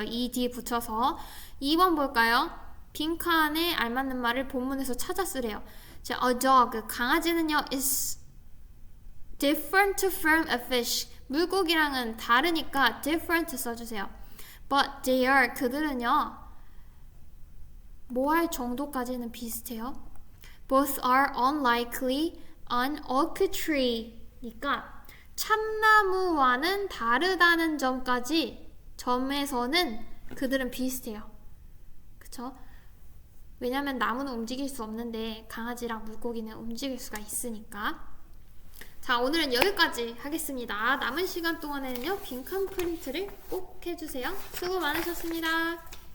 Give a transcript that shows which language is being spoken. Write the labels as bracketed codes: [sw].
[ko] ed 붙여서. 2번 볼까요? 빈칸에 알맞는 말을 본문에서 찾아 쓰래요. 자, [en] a dog, [ko] 강아지는요 is [en] different from a fish. [ko] 물고기랑은 다르니까 different 써주세요. [en] But they are. [ko] 그들은요. 뭐 할 정도까지는 비슷해요. [en] Both are unlikely on oak tree. [ko] 니까 참나무와는 다르다는 점에서는 그들은 비슷해요. 그쵸? 왜냐면 나무는 움직일 수 없는데 강아지랑 물고기는 움직일 수가 있으니까. 자, 오늘은 여기까지 하겠습니다. 남은 시간 동안에는요, 빈칸 프린트를 꼭 해주세요. 수고 많으셨습니다.